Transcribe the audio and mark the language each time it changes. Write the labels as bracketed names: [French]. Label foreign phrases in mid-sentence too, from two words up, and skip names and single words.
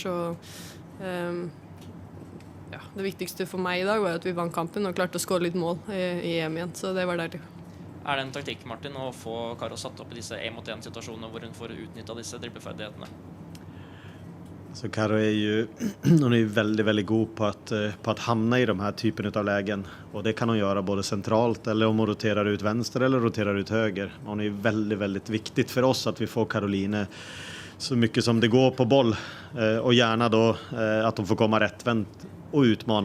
[Norwegian] Så det viktigste for meg I dag var at vi vant kampen og klarte å skåre litt mål I EM igjen, så det var deilig. Det en taktikk, Martin, å få Karo satt opp I disse 1-mot-1-situasjonene hvor hun får utnyttet disse dribleferdighetene? [Swedish] Så Karo hon väldigt, väldigt god på att hamna I de här typen av lägen. Och det kan hon göra både centralt eller om hon roterar ut vänster eller roterar ut höger. Hon väldigt, väldigt viktigt för oss att vi får Caroline så mycket som det går på boll. Och gärna då att hon får komma rättvänt och utmana.